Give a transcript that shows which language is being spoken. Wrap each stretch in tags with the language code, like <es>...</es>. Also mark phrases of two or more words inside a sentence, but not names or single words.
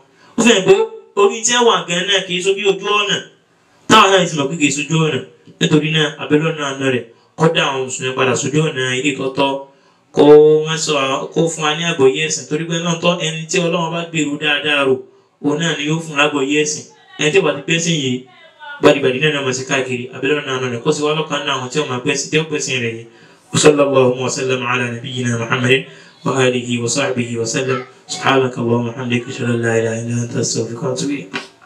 <yo>Ó fẹ́ pé orí tí wọ́n gan náà kì í sójú ojú ọ̀nà táwọn náà ti mọ̀ pé kì í sójú ọ̀nà nítorí náà abẹ́lẹ́ ọ̀nà àná rẹ̀ kọ́dà àwọn mùsùlùmí padà sójú ọ̀nà ilé tọ́tọ́ kó fún wa ní àgbọ́yé ẹ̀sìn torí pé náà tọ́ ẹni tí Ọlọ́run bá gbèrú dáadáa rò òun náà ni yóò fún lágbọ́yé ẹ̀sìn ẹni tí ó bá ti pẹ́sìn yìí gbadìgbàdì náà mọ̀ sí káàkiri abẹ́lẹ́ ọ̀nà àná rẹ̀ kó sì wá lọ́kàn náà àwọn tí ó máa pẹ́sìn tí ó pẹ́sìn rẹ̀ yìí.</yo> <ar>وصلى الله وسلم على نبينا محمد وآله وصحبه وسلم سبحانك اللهم وبحمدك أشهد أن لا إله إلا أنت أستغفرك وأتوب إليك.</ar>